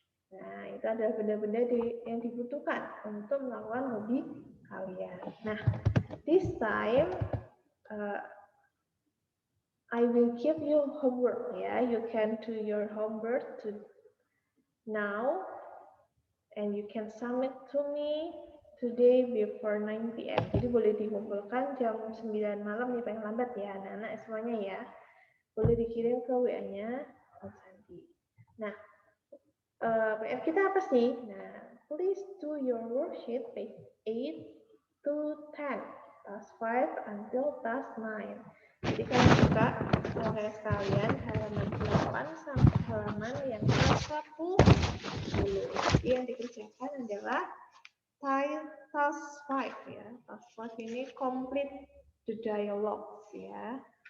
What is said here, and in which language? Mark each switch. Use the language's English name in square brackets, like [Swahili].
[Indonesian] Nah, itu adalah benda-benda yang dibutuhkan untuk melakukan hobi kalian. [English] Nah, this time I will give you homework ya. You can do your homework now and you can submit to me today before 9 p.m. [Indonesian] Jadi boleh dikumpulkan jam 9 malam nih paling lambat ya anak-anak semuanya ya. Boleh dikirim ke WA-nya Om Santi. Nah, PR kita apa sih? [English] Nah, please do your worksheet page 8 to 10, task 5 until task 9. [Indonesian] Jadi kalian buka kayak sekalian halaman 8 sampai halaman yang ke-10. Jadi yang dikerjakan adalah task 5 ya. Task 5 ini [English] complete the dialogues [Indonesian] ya.